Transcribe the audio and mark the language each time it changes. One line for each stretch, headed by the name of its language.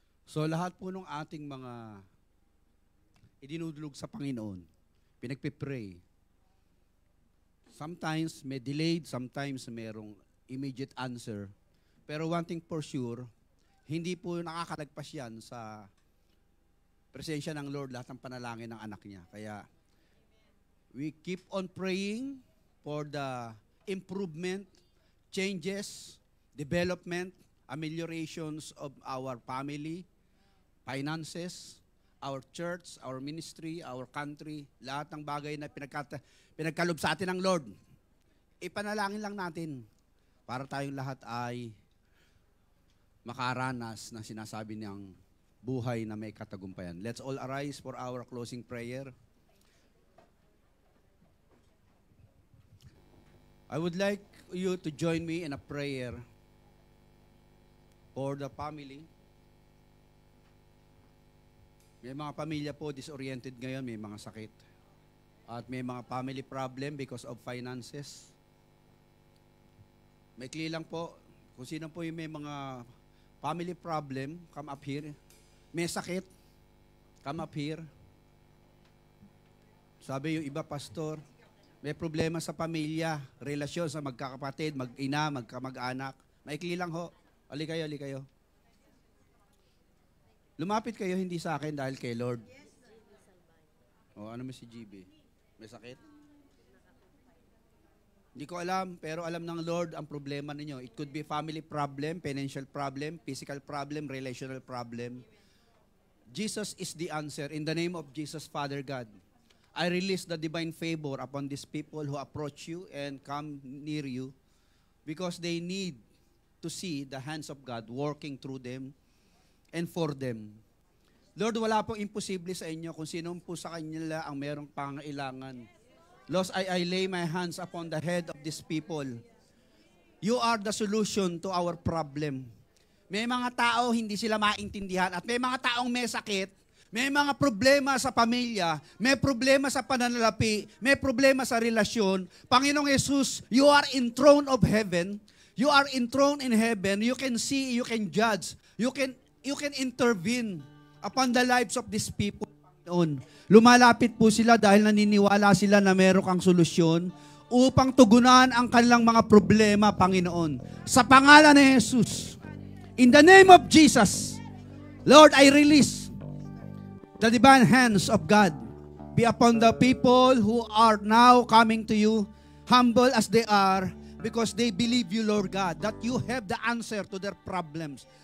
Filipino: So lahat po ng ating mga idinudulog sa Panginoon, pinagpipray.
English: Sometimes may delayed, sometimes mayroong immediate answer.
Filipino: Pero
English: one thing for sure,
Filipino: hindi po nakakalagpas yan sa presensya ng Lord lahat ng panalangin ng anak niya.
English: Kaya we keep on praying for the improvement, changes, development, ameliorations of our family, finances, our church, our ministry, our country,
Filipino: lahat ng bagay na pinagkalob sa atin ng Lord. Ipanalangin lang natin para tayong lahat ay makaranas ng sinasabi niyang buhay na may katagumpayan.
English: Let's all arise for our closing prayer. I would like you to join me in a prayer for the family.
Filipino: May mga pamilya po disoriented ngayon, may mga sakit. At may mga
English: family problem because of finances.
Filipino: Maikli lang po, kung sino po yung may mga family problem,
English: come up here.
Filipino: May sakit,
English: come up here.
Filipino: Sabi yung iba, pastor, may problema sa pamilya, relasyon sa magkakapatid, mag-ina, magkamag-anak. Maikli lang ho. Ali kayo. Lumapit kayo hindi sa akin dahil kay Lord. O, ano mo si GB? May sakit? Hindi ko alam, pero alam ng Lord ang problema ninyo.
English: It could be family problem, financial problem, physical problem, relational problem. Jesus is the answer. In the name of Jesus, Father God, I release the divine favor upon these people who approach you and come near you because they need to see the hands of God working through them and for them.
Filipino: Lord, wala pong imposible sa inyo kung sino po sa kanila ang merong pangailangan.
English: Lord, I lay my hands upon the head of these people. You are the solution to our problem.
Filipino: May mga tao hindi sila maintindihan at may mga taong may sakit, may mga problema sa pamilya, may problema sa pananalapi, may problema sa relasyon.
English: Panginoong Jesus, you are enthroned of heaven. You are enthroned in heaven. You can see, you can judge, you can intervene upon the lives of these people, Panginoon.
Filipino: Lumalapit po sila dahil naniniwala sila na meron kang solusyon upang tugunan ang kanilang mga problema, Panginoon. Sa pangalan ni Jesus,
English: in the name of Jesus, Lord, I release the divine hands of God be upon the people who are now coming to you, humble as they are, because they believe you, Lord God, that you have the answer to their problems.